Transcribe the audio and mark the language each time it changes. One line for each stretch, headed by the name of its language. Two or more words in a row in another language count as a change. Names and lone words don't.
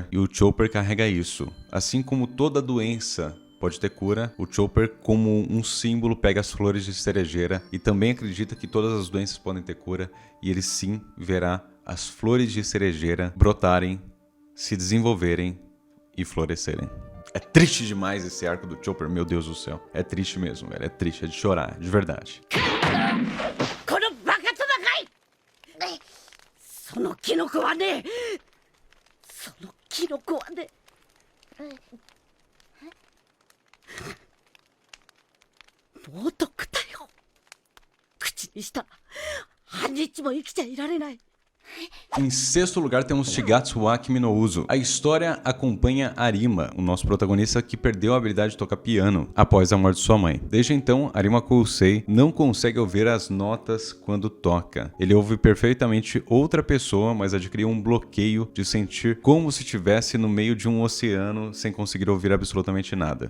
Portuguese: E o Chopper carrega isso. Assim como toda doença pode ter cura, o Chopper, como um símbolo, pega as flores de cerejeira e também acredita que todas as doenças podem ter cura e ele sim verá as flores de cerejeira brotarem, se desenvolverem e florescerem. É triste demais esse arco do Chopper, meu Deus do céu. É triste mesmo, velho. É triste, é de chorar, de verdade.
Japanese: このバカ戦いそのキノコはねそのキノコはね猛毒だよ口にしたら半日も生きちゃいられない
Portuguese: Em sexto lugar temos Shigatsu wa Kimi no Uso. A história acompanha Arima, o nosso protagonista que perdeu a habilidade de tocar piano após a morte de sua mãe. Desde então, Arima Kousei não consegue ouvir as notas quando toca. Ele ouve perfeitamente outra pessoa, mas adquiriu um bloqueio de sentir como se estivesse no meio de um oceano sem conseguir ouvir absolutamente nada.